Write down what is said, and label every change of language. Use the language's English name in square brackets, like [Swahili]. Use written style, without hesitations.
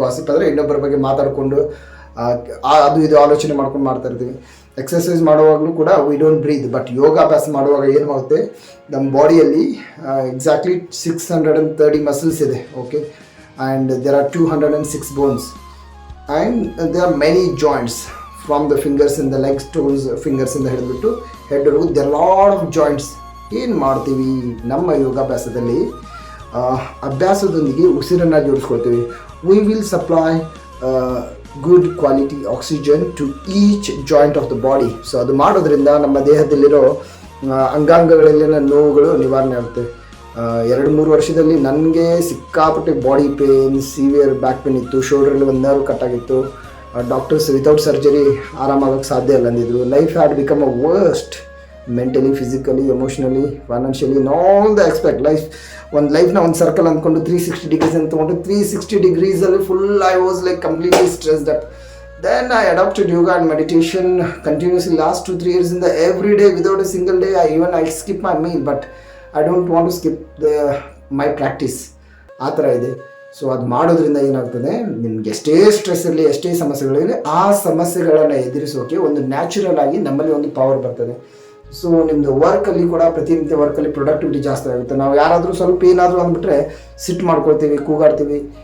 [Kannada] Gossip ಅಂದರೆ ಇನ್ನೊಬ್ಬರ ಬಗ್ಗೆ ಮಾತಾಡಿಕೊಂಡು ಅದು ಇದು ಆಲೋಚನೆ ಮಾಡ್ಕೊಂಡು ಮಾಡ್ತಾ ಇರ್ತೀವಿ. ಎಕ್ಸಸೈಸ್ ಮಾಡುವಾಗಲೂ ಕೂಡ [English] We don't breathe. [Kannada] ಬಟ್ ಯೋಗಾಭ್ಯಾಸ ಮಾಡುವಾಗ ಏನು ಮಾಡುತ್ತೆ, ನಮ್ಮ ಬಾಡಿಯಲ್ಲಿ ಎಕ್ಸಾಕ್ಟ್ಲಿ 630 ಮಸಲ್ಸ್ ಇದೆ, okay, [English] and there are 206 bones, and there are many joints from the fingers in the legs, toes, fingers in the head to head ವರೆಗೂ there are lot of joints. [Kannada] ಏನು ಮಾಡ್ತೀವಿ ನಮ್ಮ ಯೋಗಾಭ್ಯಾಸದಲ್ಲಿ, ಅಭ್ಯಾಸದೊಂದಿಗೆ ಉಸಿರನ್ನು ಜೋಡಿಸ್ಕೊಳ್ತೀವಿ. [English] we will supply good quality oxygen to each joint of the body. [Kannada] So ಅದು ಮಾಡೋದ್ರಿಂದ ನಮ್ಮ ದೇಹದಲ್ಲಿರೋ ಅಂಗಾಂಗಗಳಲ್ಲಿನ ನೋವುಗಳು ನಿವಾರಣೆ ಆಗುತ್ತೆ. 2-3 ವರ್ಷದಲ್ಲಿ ನನಗೆ ಸಿಕ್ಕಾಪಟ್ಟೆ body pain, severe back pain ಇತ್ತು. ಶೋಲ್ಡ್ರಲ್ಲಿ ಒಂದು ನರ್ವ್ ಕಟ್ ಆಗಿತ್ತು. ಡಾಕ್ಟರ್ಸ್ ವಿತೌಟ್ ಸರ್ಜರಿ ಆರಾಮಾಗೋಕ್ಕೆ ಸಾಧ್ಯ ಇಲ್ಲ ಅಂದಿದ್ರು. [English] Life had become a worst, mentally, physically, emotionally, financially, in all the expect. [Kannada] ಲೈಫ್ನ ಒಂದು ಸರ್ಕಲ್ ಅಂದ್ಕೊಂಡು 360 ಡಿಗ್ರೀಸ್ ಅಂತ ತೊಗೊಂಡು 360 ಡಿಗ್ರೀಸಲ್ಲಿ full [English] I was like completely stressed up. Then I adopted yoga and meditation continuously last 2-3 years in the every day without a single day. I skip my meal, but I don't want to skip my practice. [Kannada] ಆ ಥರ ಇದೆ. So ಅದು ಮಾಡೋದ್ರಿಂದ ಏನಾಗ್ತದೆ, ನಿಮ್ಗೆ ಎಷ್ಟೇ stress ಇರಲಿ, ಎಷ್ಟೇ ಸಮಸ್ಯೆಗಳಿರಲಿ, ಆ ಸಮಸ್ಯೆಗಳನ್ನು ಎದುರಿಸೋಕೆ ಒಂದು ನ್ಯಾಚುರಲ್ ಆಗಿ ನಮ್ಮಲ್ಲಿ ಒಂದು ಪವರ್ ಬರ್ತದೆ. ಸೊ ನಿಮ್ಮದು ವರ್ಕಲ್ಲಿ ಕೂಡ, ಪ್ರತಿನಿತ್ಯ ವರ್ಕಲ್ಲಿ ಪ್ರೊಡಕ್ಟಿವಿಟಿ ಜಾಸ್ತಿ ಆಗುತ್ತೆ. ನಾವು ಯಾರಾದರೂ ಸ್ವಲ್ಪ ಏನಾದರೂ ಅಂದ್ಬಿಟ್ರೆ ಸಿಟ್ಟು ಮಾಡ್ಕೊಳ್ತೀವಿ, ಕೂಗಾಡ್ತೀವಿ.